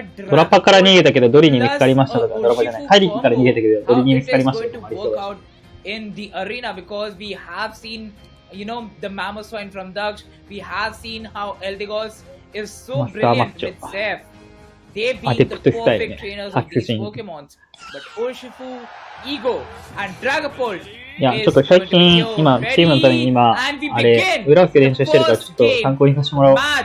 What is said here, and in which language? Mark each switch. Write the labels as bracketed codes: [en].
[ja] ドラパから逃げたけどドリに見つかりましたとか、ドラパじゃない。怪力から逃げたけどドリに見つかりましたとかありそうだ。 [en] In the arena because we have seen, you know, the mammoth swine from Daksh. We have seen how Eldegoss is so brilliant with Seth. They've been the perfect trainers of these Pokemons. But Urshifu, Ego, and Dragapult. [ja] いや、ちょっと最近、今、チームのために今、あれ、裏打って練習してるから、ちょっと参考にさせてもらおう。